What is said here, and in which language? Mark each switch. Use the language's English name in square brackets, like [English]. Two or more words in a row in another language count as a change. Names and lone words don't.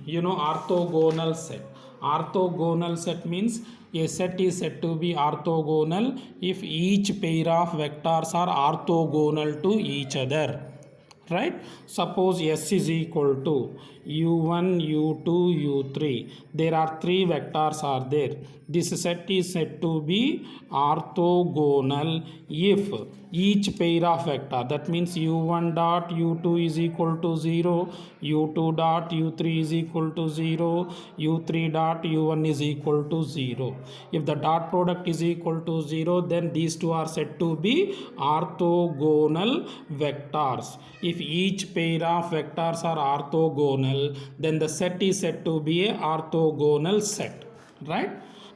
[English] You know orthogonal set. Orthogonal set means a set is said to be orthogonal if each pair of vectors are orthogonal to each other. Right? Suppose S is equal to u1, u2, u3. There are three vectors are there. This set is said to be orthogonal if each pair of vector, that means u1 dot u2 is equal to 0, u2 dot u3 is equal to 0, u3 dot u1 is equal to 0. If the dot product is equal to 0, then these two are said to be orthogonal vectors. If each pair of vectors are orthogonal, then the set is said to be a orthogonal set, right?